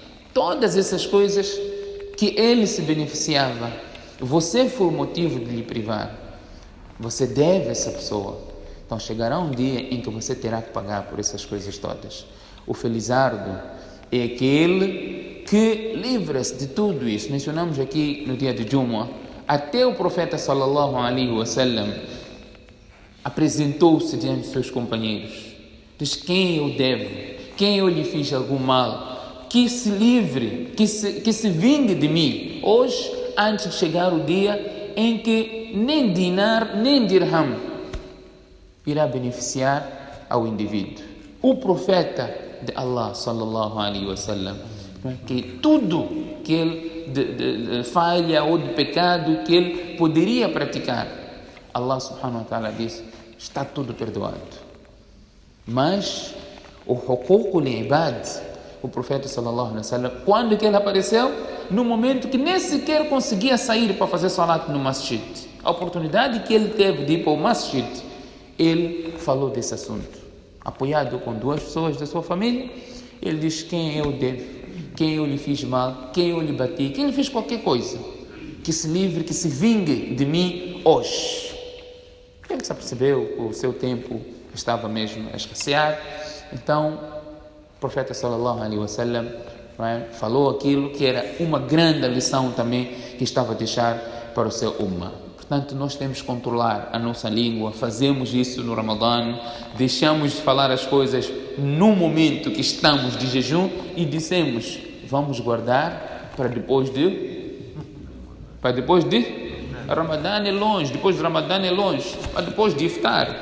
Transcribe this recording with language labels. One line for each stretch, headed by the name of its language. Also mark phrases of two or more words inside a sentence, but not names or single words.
Portuguese: Todas essas coisas que ele se beneficiava, você foi o motivo de lhe privar. Você deve a essa pessoa. Então chegará um dia em que você terá que pagar por essas coisas todas. O felizardo é aquele que livra-se de tudo isso. Mencionamos aqui no dia de Jumu'ah, até o profeta
Arabic: صلى الله عليه وسلم
Portuguese: apresentou-se diante de seus companheiros. Diz: quem eu devo, quem eu lhe fiz algum mal, que se livre, que se vingue de mim, hoje, antes de chegar o dia em que nem dinar, nem dirham irá beneficiar ao indivíduo. O profeta de Allah,
Arabic: صلى الله عليه وسلم,
Portuguese: que tudo que ele de falha ou de pecado que ele poderia praticar, Allah
Arabic: سبحانه وتعالى
Portuguese: diz, está tudo perdoado. Mas o
Arabic: حقوق العباد,
Portuguese: o profeta
Arabic: صلى الله عليه وسلم,
Portuguese: quando que ele apareceu? No momento que nem sequer conseguia sair para fazer salat no masjid. A oportunidade que ele teve de ir para o masjid, ele falou desse assunto. Apoiado com duas pessoas da sua família, ele diz: quem eu devo, quem eu lhe fiz mal, quem eu lhe bati, quem lhe fez qualquer coisa, que se livre, que se vingue de mim hoje. Ele se apercebeu que o seu tempo estava mesmo a escassear. Então o profeta
Arabic: صلى الله عليه وسلم
Portuguese: falou aquilo que era uma grande lição também que estava a deixar para o seu ummah. Portanto, nós temos que controlar a nossa língua. Fazemos isso no Ramadã, deixamos de falar as coisas no momento que estamos de jejum e dissemos: vamos guardar para depois de Ramadã é longe, depois de Ramadã é longe, para depois de iftar.